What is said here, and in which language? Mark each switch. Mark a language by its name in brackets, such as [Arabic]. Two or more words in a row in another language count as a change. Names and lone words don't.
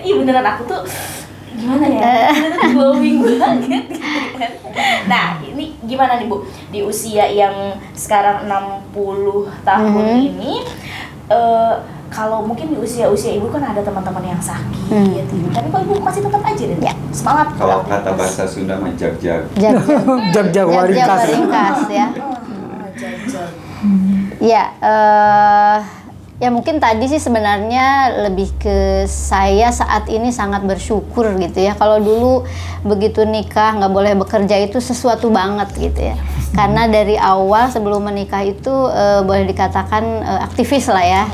[Indonesian] Ih beneran aku tuh gimana ya, beneran glowing banget gitu kan. Nah ini gimana nih Bu, di usia yang sekarang 60 tahun ini, kalau mungkin di usia-usia ibu kan ada teman-teman yang sakit, tapi kok ibu masih tetap aja deh, Ya. semangat. Kalau kata bahasa Sunda [Sundanese] mah jag-jag. Jag-jag waringkas. Waringkas ya. Jag-jag. [Indonesian] Ya, ya mungkin tadi sih sebenarnya lebih ke saya saat ini sangat bersyukur gitu ya. Kalau dulu begitu nikah nggak boleh bekerja itu sesuatu banget gitu ya. Karena dari awal sebelum menikah itu boleh dikatakan aktivis lah ya.